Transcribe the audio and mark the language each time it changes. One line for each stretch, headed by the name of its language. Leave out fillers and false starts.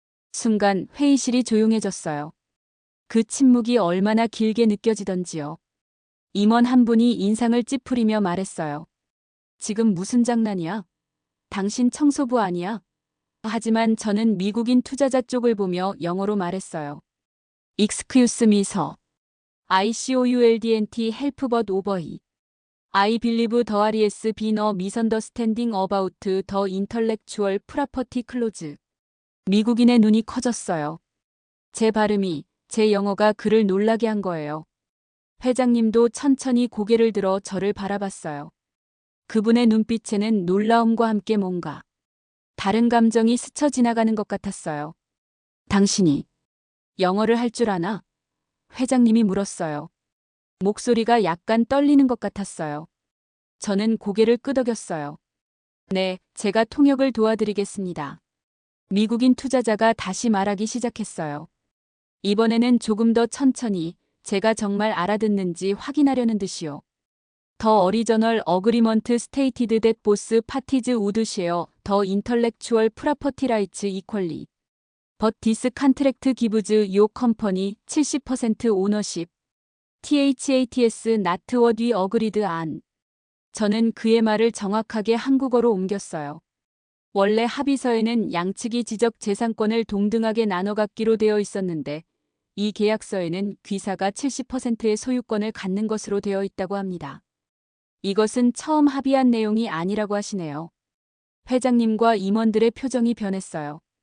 Korean: 순간 회의실이 조용해졌어요. 그 침묵이 얼마나 길게 느껴지던지요. 임원 한 분이 인상을 찌푸리며 말했어요. 지금 무슨 장난이야? 당신 청소부 아니야? 하지만 저는 미국인 투자자 쪽을 보며 영어로 말했어요.
English: Excuse me, sir. I-COULDNT help but over here. I believe there has been a misunderstanding about the intellectual property clause.
Korean: 미국인의 눈이 커졌어요. 제 발음이, 제 영어가 그를 놀라게 한 거예요. 회장님도 천천히 고개를 들어 저를 바라봤어요. 그분의 눈빛에는 놀라움과 함께 뭔가 다른 감정이 스쳐 지나가는 것 같았어요. 당신이 영어를 할 줄 아나? 회장님이 물었어요. 목소리가 약간 떨리는 것 같았어요. 저는 고개를 끄덕였어요. 네, 제가 통역을 도와드리겠습니다. 미국인 투자자가 다시 말하기 시작했어요. 이번에는 조금 더 천천히 제가 정말 알아듣는지 확인하려는 듯이요.
English: The original agreement stated that both parties would share the intellectual property rights equally. But this contract gives your company 70% ownership. THATS not what we agreed on.
Korean: 저는 그의 말을 정확하게 한국어로 옮겼어요. 원래 합의서에는 양측이 지적 재산권을 동등하게 나눠 갖기로 되어 있었는데 이 계약서에는 귀사가 70%의 소유권을 갖는 것으로 되어 있다고 합니다. 이것은 처음 합의한 내용이 아니라고 하시네요. 회장님과 임원들의 표정이 변했어요.